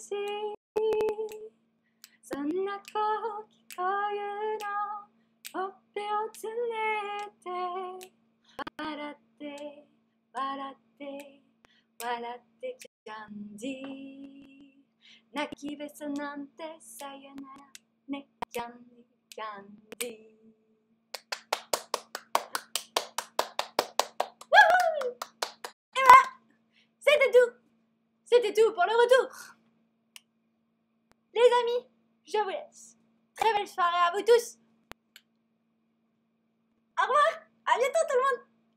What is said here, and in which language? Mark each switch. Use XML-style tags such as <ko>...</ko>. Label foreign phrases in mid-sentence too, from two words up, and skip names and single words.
<ja>しいそんな声聞こえるのほっぺをつねって笑って笑って笑ってキャンディー泣きべそなんてさよならねキャンディーキャンディー</ja> <fr>C'était tout pour le retour. Les amis, je vous laisse. Très belle soirée à vous tous. Au revoir, à bientôt tout le monde.</fr>